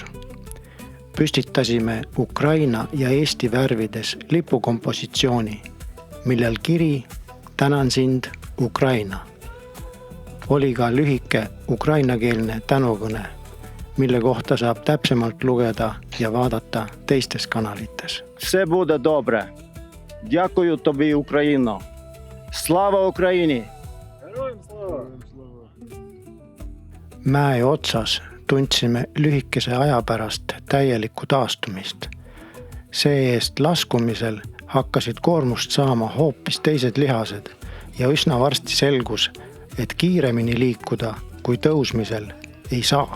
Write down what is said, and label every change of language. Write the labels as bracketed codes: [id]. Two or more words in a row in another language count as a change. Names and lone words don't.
[et] Püstitasime Ukraina ja Eesti värvides lipukompositsiooni, millel kiri "Tänan sind, Ukraina". Oli ka lühike ukrainakeelne tänukõne, mille kohta saab täpsemalt lugeda ja vaadata teistes kanalites. [uk] Все буде добре. Дякую тобі, Україно. Слава Україні! [et] Mäe otsas tundsime lühikese aja pärast täielikku taastumist. See eest laskumisel hakkasid koormust saama hoopis teised lihased ja üsna varsti selgus, et kiiremini liikuda kui tõusmisel ei saa.